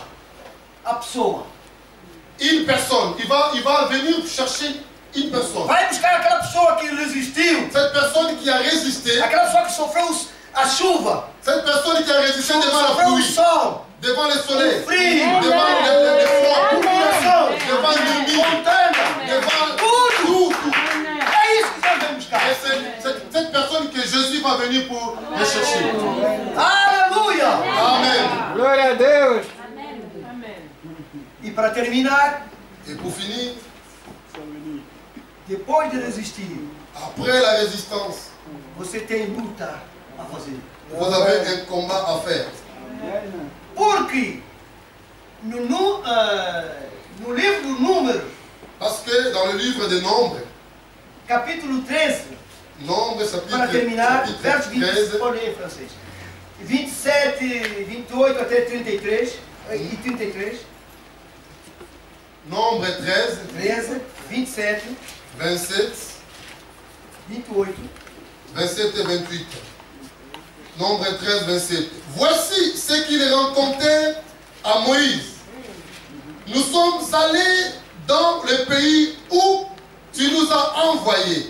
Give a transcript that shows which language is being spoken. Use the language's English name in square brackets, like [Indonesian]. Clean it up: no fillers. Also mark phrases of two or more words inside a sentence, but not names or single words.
[Portuguese] A pessoa. [French] une personne. Il va venir chercher une personne. [Portuguese] Vai buscar aquela pessoa que resistiu. [French] Cette personne qui a résisté, [Portuguese] Aquela pessoa que sofreu a chuva. [French] cette personne qui a résisté devant la [Portuguese] Sofreu o [French] pluie, [Portuguese] sol. [French] devant le soleil, [Portuguese] O frio. [French] devant le froid, [Portuguese] Tribulação. [French] devant l'ennemi, [Portuguese] Montanha. [French] devant tout. [Portuguese] É isso que Deus vem buscar. [French] Et c'est cette personne que Jésus va venir pour le chercher. [Portuguese] Aleluia. [French] Amen. [Portuguese] Glória a Deus. E para terminar, [French] Et pour finir, [Portuguese] depois de resistir, [French] après la résistance, [Portuguese] você tem luta a fazer. [French] vous avez un combat à faire. [Portuguese] Porque no livro do Número, [French] Parce que dans le livre des Nombres, [Portuguese] capítulo 13, [French] Nombres [Portuguese] para terminar, [French] chapitre [Portuguese] verso 20, [French] 13, [Portuguese] olha aí em francês, 27, 28 até 33, e 33, [French] Nombre 13, 13, 27, 27, 28, 27 et 28. Nombre 13, 27. Voici ce qu'il rencontrait à Moïse. Nous sommes allés dans le pays où tu nous as envoyés.